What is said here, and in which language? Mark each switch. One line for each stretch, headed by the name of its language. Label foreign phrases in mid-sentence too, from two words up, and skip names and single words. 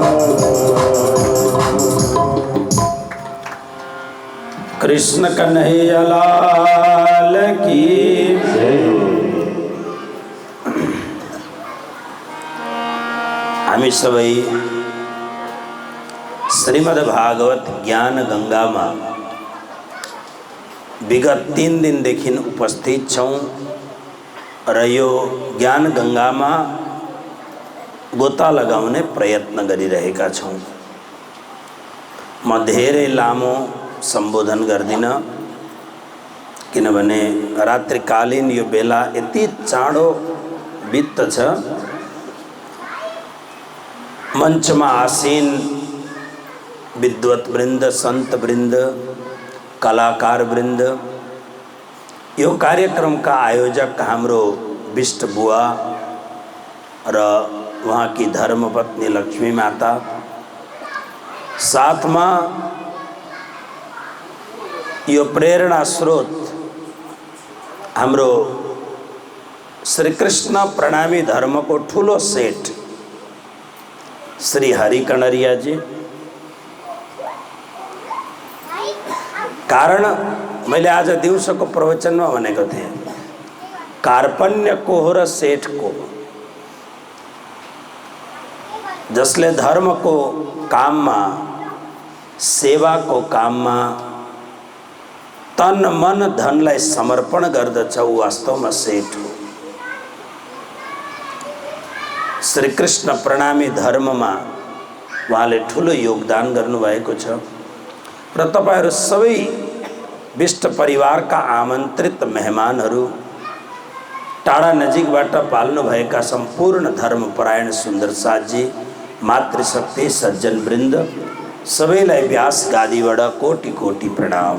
Hindi: कृष्ण कन्हैया लाल की जय।
Nepali: हामी सबै श्रीमद्भागवत ज्ञान गंगा में विगत 3 दिनदेखि उपस्थित छौं र यो ज्ञान गंगा में गोता लगाउने प्रयत्न गरिरहेका छौं। म धेरै लामो सम्बोधन गर्दिन किनभने रात्रिकालीन यो बेला यति चाँडो बित्छ।
Hindi: मंच में आसीन विद्वत वृंद, संत वृंद, कलाकार वृंद,
Nepali: यो कार्यक्रम का आयोजक हाम्रो विष्ट बुआ र
Hindi: वहाँ की धर्मपत्नी
Nepali: लक्ष्मी माता, साथ में यो प्रेरणा स्रोत हाम्रो श्री कृष्ण प्रणामी धर्म को ठूलो सेठ श्री हरि कणरिया जी। कारण मैले आज दिउँसोको प्रवचनमा भनेको थिएँ, कार्पण्य को हो र सेठ को, जसले धर्म को काम में, सेवा को काम में तन मन धनलाई समर्पण गर्दछ ऊ वास्तवमा सेठ हो। श्री कृष्ण प्रणामी धर्ममा उहाँले ठुलो योगदान गर्नुभएको छ र तपाईहरु सबै विष्ट परिवारका आमन्त्रित मेहमानहरू, टाढा नजिकबाट पाल्नु भएका सम्पूर्ण धर्मपरायण सुन्दर साथजी, मातृशक्ति सज्जन वृन्द, सबैलाई व्यास गादीबाट कोटि कोटि प्रणाम।